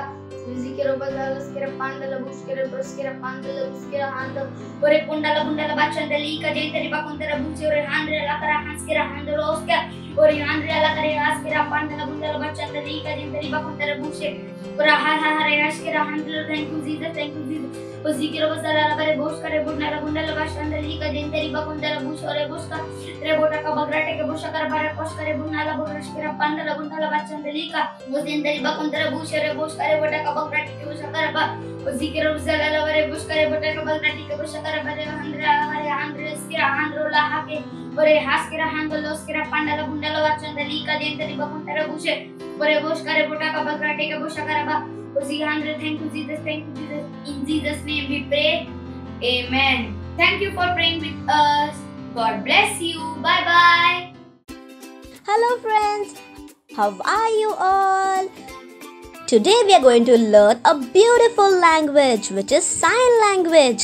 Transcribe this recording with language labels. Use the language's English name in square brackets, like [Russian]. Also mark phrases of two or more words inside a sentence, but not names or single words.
[English] Zikiro basala skira pandala buskira pandala uskira handa. Ore bundala bachandali kadendri bakundra bushere. Ore andre alakara hanskira handala uskira. Ore andre alakare askira pandala bundala bachandali kadendri bakundra bushere. Ora hare askira handala. Thank you Jesus, thank you Jesus. O zikiro basala bare boshkare bundala bachandali kadendri bakundra bushere. Boshka rebota ka bagrate ke boshkar bare boshkare bundala buskira pandala bundala bachandali ka. O zindari bakundra bushere boshkare bota ka bagrate ke boshkar ba. O zikiro basala bare boshkare bota ka bagrate ke boshkar bare andre skira handro la hake. Ore haskira handlo skira pandala bundala bachandali kadendri bakundra bushere. Ore boshkare bota ka bagrate ke boshkar ba. O zikandre. Thank you Jesus, thank you Jesus. In Jesus name we pray, amen. Thank you for praying with us. God bless you. Bye bye. Hello friends, how are you all? Today we are going to learn a beautiful language which is sign language.